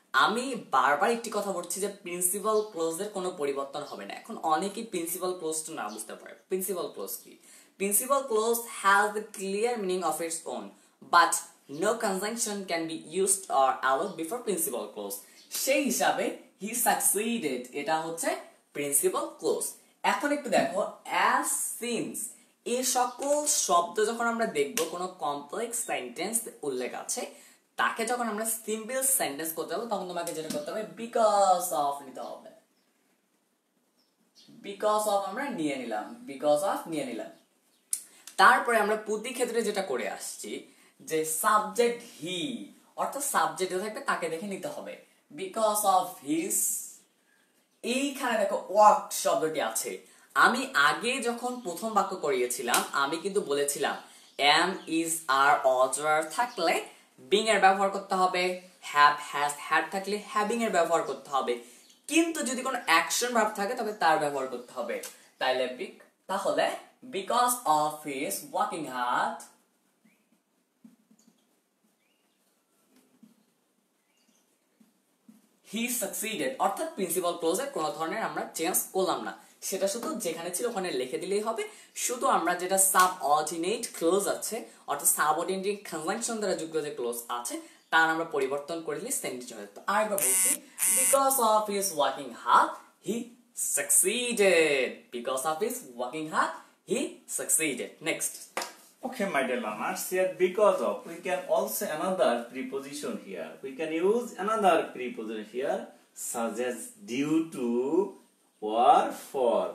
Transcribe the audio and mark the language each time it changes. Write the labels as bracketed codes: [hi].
[bn] আমি বারবার একটি কথা বলছি যে প্রিন্সিপাল ক্লোজের কোনো পরিবর্তন হবে না। এখন অনেকেই প্রিন্সিপাল ক্লোজটা না বুঝতে পারে। প্রিন্সিপাল ক্লোজ কি? [en] Principal clause has the clear meaning of its own, but no conjunction can be used or allowed before principal clause. [bn] সেই হিসাবে [en] he succeeded [bn] এটা হচ্ছে প্রিন্সিপাল ক্লোজ। এখন একটু দেখো, as since এই সকল শব্দ যখন আমরা দেখব কোনো কমপ্লেক্স সেন্টেন্স উল্লেখ আছে, তাকে যখন আমরা সিম্পল সেন্টেন্স করতে হবে তখন তোমাকে যেটা করতে হবে বিকজ অফ নিতে হবে। বিকজ অফ আমরা নিয়ে নিলাম, বিকজ অফ নিয়ে নিলাম। তারপরে আমরা প্রতি ক্ষেত্রে যেটা করে আসছি যে সাবজেক্ট হি, অর্থাৎ সাবজেক্ট থাকবে তাকে দেখে নিতে হবে। বিকজ অফ হিজ, এইখানে দেখো ওয়ার্ক শব্দটি আছে। আমি আগে যখন প্রথম বাক্য করিয়েছিলাম আমি কিন্তু বলেছিলাম এম ইজ আর অজার থাকলে বিং এর ব্যবহার করতে হবে, হ্যাভ হ্যাজ হ্যাড থাকলে হ্যাভিং এর ব্যবহার করতে হবে, কিন্তু যদি কোনো অ্যাকশন ভার্ব থাকে তবে তার ব্যবহার করতে হবে। তাহলে [en] because of his working hard, he succeeded। [bn] অর্থাৎ প্রিন্সিপাল ক্লোজে কোনো ধরনের আমরা চেঞ্জ করলাম না, সেটা শুধু যেখানে ছিল ওখানে লিখে দিলেই হবে। শুধু আমরা যেটা সাবঅর্ডিনেট ক্লোজ আছে অর্থাৎ সাবঅর্ডিনেট কনজাংশন দ্বারা যুক্ত যে ক্লোজ আছে তার আমরা পরিবর্তন করে দিলে সেন্টেন্স হয়ে যেত। আরেকবার বলছি, [en] because of his working hard he succeeded, because of his working hard he succeeded. Next. Okay, my dear learners, here because of, we can also another preposition here. We can use another preposition here, such as due to or for.